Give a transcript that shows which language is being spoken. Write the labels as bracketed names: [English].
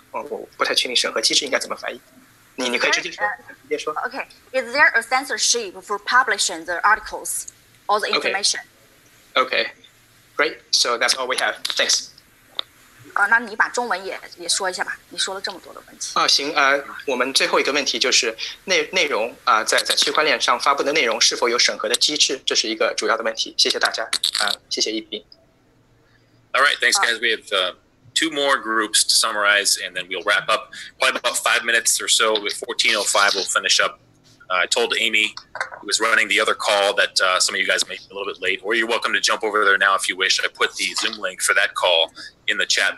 [Chinese] 我不太确定审核机制应该怎么翻译。你可以直接说。 [English] Okay, is there a censorship for publishing the articles or the information? Okay, great. So that's all we have. Thanks. [Chinese] 那你把中文也说一下吧，你说了这么多的问题。行，我们最后一个问题就是内容在区块链上发布的内容是否有审核的机制，这是一个主要的问题。谢谢大家，谢谢一斌。 [English] All right, thanks guys. We have 2 more groups to summarize, and then we'll wrap up. Probably about 5 minutes or so. At 14:05, we'll finish up. I told Amy, who was running the other call, that some of you guys may be a little bit late, or you're welcome to jump over there now if you wish. I put the Zoom link for that call in the chat.